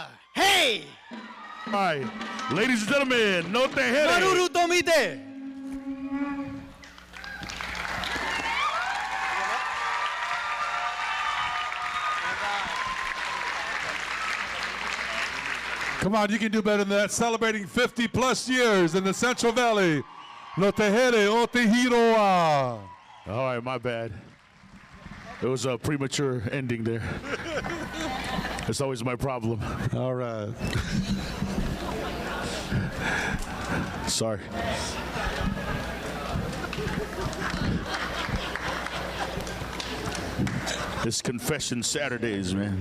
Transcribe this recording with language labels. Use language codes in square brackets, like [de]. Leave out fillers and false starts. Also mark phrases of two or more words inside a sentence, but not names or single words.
[en] Hey! All right, ladies and gentlemen, [ty] no te here. Maruru tomite. [en] Come on, you can do better than that. Celebrating 50 plus years in the Central Valley. [ty] No te here o te hiroa. [en] All right, my bad. It was a premature ending there. It's always my problem. All right. Sorry. It's confession Saturdays, man.